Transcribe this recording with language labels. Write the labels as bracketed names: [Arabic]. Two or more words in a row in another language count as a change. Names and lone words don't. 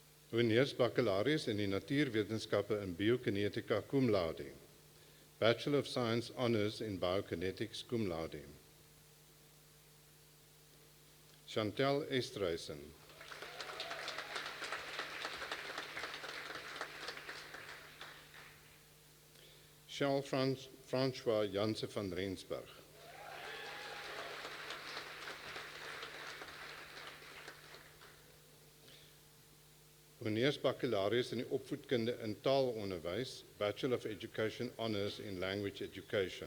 [Afrikaans] Honeursbaccalaureus in die natuurwetenskappe in biokinetika [Latin] cum laude. [English] Bachelor of Science Honours in Biokinetics [Latin] cum laude. [Afrikaans] Chantal Estreisen. Charles François Janse van Rensburg. Honeursbaccalaureus in die opvoedkunde in taalonderwys, [English] Bachelor of Education Honours in Language Education.